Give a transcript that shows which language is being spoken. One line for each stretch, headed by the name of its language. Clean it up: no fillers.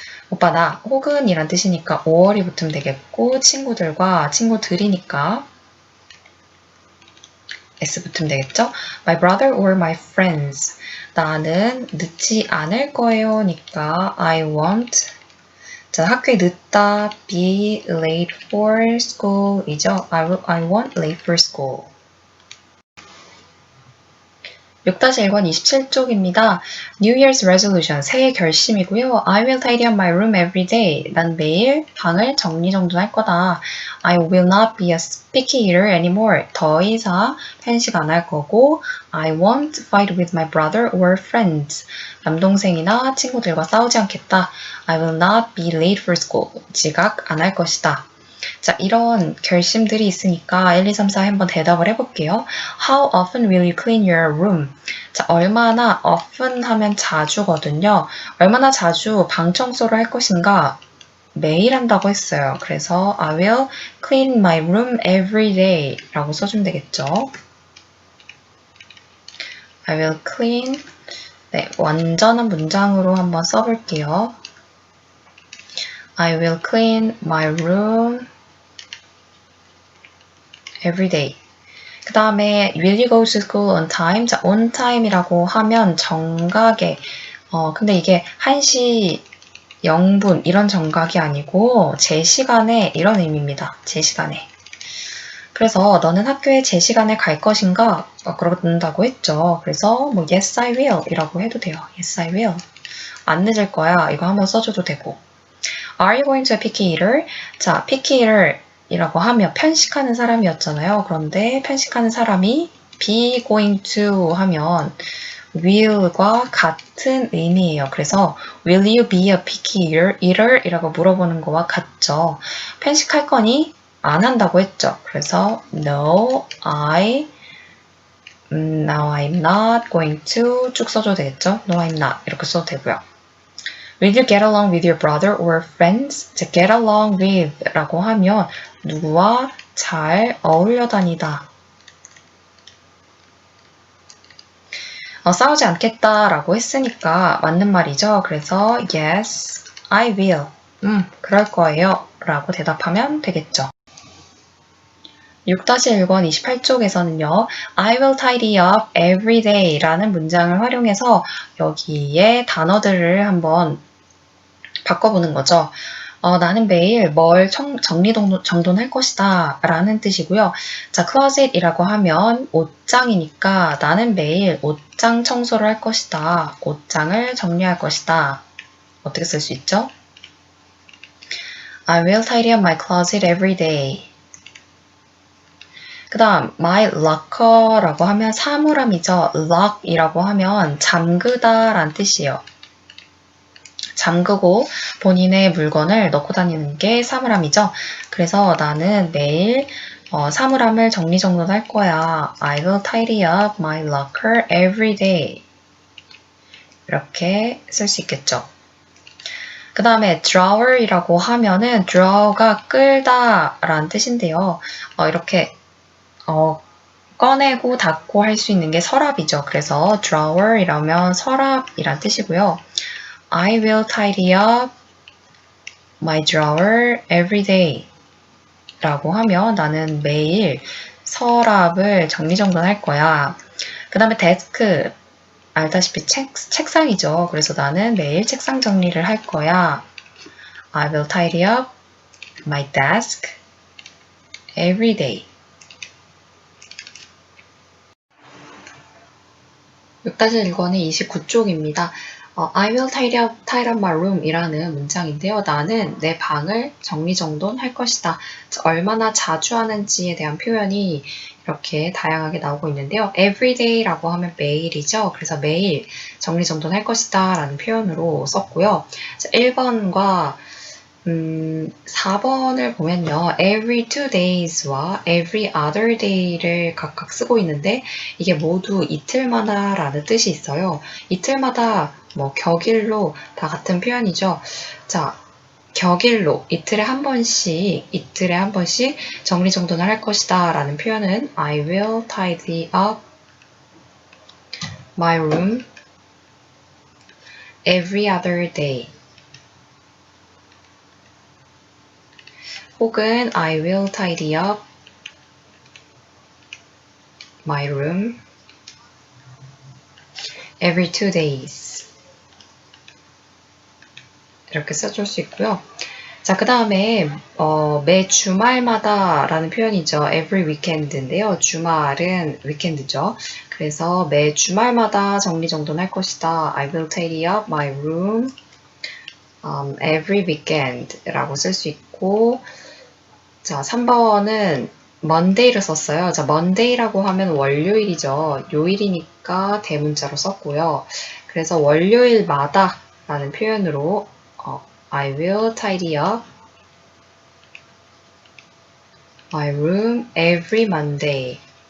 Korean: 오빠 나 혹은 이란 뜻이니까 or이 붙으면 되겠고 친구들과 친구들이니까 S 붙으면 되겠죠?
English: My brother or my friends.
Korean: 나는 늦지 않을 거예요니까
English: I won't.
Korean: 자, 학교에 늦다.
English: Be late for school이죠. I won't late for school.
Korean: 6-1번 27쪽입니다.
English: New Year's resolution,
Korean: 새해 결심이고요.
English: I will tidy up my room every day.
Korean: 난 매일 방을 정리정돈할 거다.
English: I will not be a picky eater anymore.
Korean: 더 이상 편식 안 할 거고.
English: I won't fight with my brother or friends.
Korean: 남동생이나 친구들과 싸우지 않겠다. I will not be late for school. 지각 안 할 것이다. 자, 이런 결심들이 있으니까 1, 2, 3, 4 한번 대답을 해볼게요.
English: How often will you clean your room?
Korean: 자, 얼마나 often 하면 자주거든요. 얼마나 자주 방 청소를 할 것인가? 매일 한다고 했어요. 그래서
English: I will clean my room every day
Korean: 라고 써주면 되겠죠.
English: I will clean.
Korean: 네, 완전한 문장으로 한번 써볼게요.
English: I will clean my room every day.
Korean: 그 다음에
English: will you go to school on time?
Korean: 자, on time이라고 하면 정각에 근데 이게 1시 0분 이런 정각이 아니고 제 시간에 이런 의미입니다. 제 시간에. 그래서 너는 학교에 제 시간에 갈 것인가? 그런다고 했죠. 그래서 뭐
English: yes I will
Korean: 이라고 해도 돼요.
English: yes I will.
Korean: 안 늦을 거야. 이거 한번 써줘도 되고.
English: Are you going to a picky eater?
Korean: 자, picky eater 이라고 하면 편식하는 사람이었잖아요. 그런데 편식하는 사람이 be going to 하면 will과 같은 의미예요. 그래서
English: will you be a picky eater?
Korean: 이라고 물어보는 거와 같죠. 편식할 거니? 안 한다고 했죠. 그래서
English: no, now I'm not going to
Korean: 쭉 써줘도 되겠죠.
English: No, I'm not
Korean: 이렇게 써도 되고요.
English: Will you get along with your brother or friends?
Korean: 자, get along with 라고 하면 누구와 잘 어울려 다니다. 싸우지 않겠다 라고 했으니까 맞는 말이죠.
English: 그래서 yes, I will.
Korean: 그럴 거예요. 라고 대답하면 되겠죠. 6-1번 28쪽에서는요.
English: I will tidy up every day
Korean: 라는 문장을 활용해서 여기에 단어들을 한번 바꿔보는 거죠. 나는 매일 뭘 정리정돈할 것이다 라는 뜻이고요. 자, closet이라고 하면 옷장이니까 나는 매일 옷장 청소를 할 것이다. 옷장을 정리할 것이다. 어떻게 쓸 수 있죠?
English: I will tidy up my closet every day.
Korean: 그 다음 my locker라고 하면 사물함이죠. lock이라고 하면 잠그다 라는 뜻이에요. 잠그고 본인의 물건을 넣고 다니는 게 사물함이죠. 그래서 나는 매일 사물함을 정리정돈할 거야.
English: I will tidy up my locker every day.
Korean: 이렇게 쓸 수 있겠죠. 그 다음에 drawer이라고 하면은 drawer가 끌다 라는 뜻인데요. 이렇게 꺼내고 닫고 할 수 있는 게 서랍이죠. 그래서 drawer이라면 서랍이란 뜻이고요.
English: I will tidy up my drawer every day
Korean: 라고 하면 나는 매일 서랍을 정리정돈할 거야. 그 다음에 desk, 알다시피 책상이죠. 그래서 나는 매일 책상 정리를 할 거야.
English: I will tidy up my desk every day.
Korean: 6-1번의 29쪽입니다. I will tidy up my room 이라는 문장인데요. 나는 내 방을 정리정돈할 것이다. 얼마나 자주 하는지에 대한 표현이 이렇게 다양하게 나오고 있는데요. every day라고 하면 매일이죠. 그래서 매일 정리정돈할 것이다 라는 표현으로 썼고요. 1번과 4번을 보면요. every 2 days와 every other day를 각각 쓰고 있는데 이게 모두 이틀마다 라는 뜻이 있어요. 이틀마다 뭐 격일로 다 같은 표현이죠. 자, 격일로 이틀에 한 번씩 정리정돈을 할 것이다 라는 표현은
English: I will tidy up my room every other day. 혹은 I will tidy up my room every 2 days.
Korean: 이렇게 써줄 수 있고요. 자, 그 다음에 매 주말마다 라는 표현이죠. every weekend인데요. 주말은 weekend죠. 그래서 매 주말마다 정리정돈할 것이다.
English: I will tidy up my room every weekend
Korean: 라고 쓸 수 있고, 자, 3번은
English: Monday
Korean: 를 썼어요. 자, Monday라고 하면 월요일이죠. 요일이니까 대문자로 썼고요. 그래서 월요일마다 라는 표현으로
English: I will tidy up my room every Monday.